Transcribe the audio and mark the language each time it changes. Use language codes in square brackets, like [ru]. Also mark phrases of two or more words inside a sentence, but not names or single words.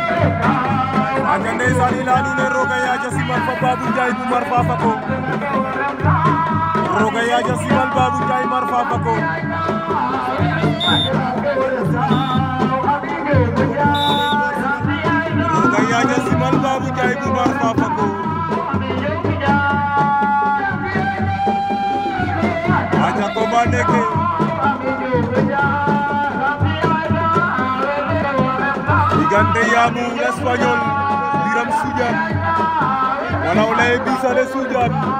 [srr] aja ndeysaan i leya nuun e roga yaaja simal fa Babou Ndiaye bu Mar Fafako roga yaaja simal Babou Ndiaye Mar Fafako roga yaaja simal Babou Ndiaye bu Mar Fafako [wo] aja combat neke digante Yamou l'Espagnol Biram Soundiane wala o leye Bisale Soundiane